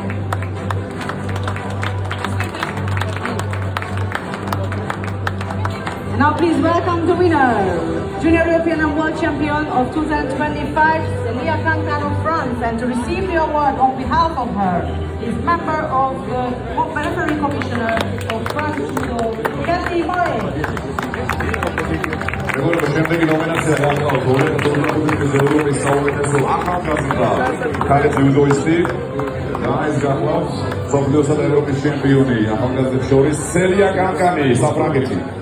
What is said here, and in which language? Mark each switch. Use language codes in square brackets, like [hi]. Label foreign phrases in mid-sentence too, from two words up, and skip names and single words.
[en] And now please welcome the winner, Junior European and World Champion of 2025, Celia Cancan of France, and to receive the award on behalf of her is member of the Referee Commissioner of France Judo, Kathy Moe. [ka] შემდეგი ნომინაცია გააქვთ 2025 ევროპის საუკეთესო ახალგაზრდა ქალი ძიუდოისტი და ეს გახლავთ მსოფლიოსა და ევროპის ჩემპიონი ახალგაზრდებს შორის სელია კანკანი საფრანგეთი.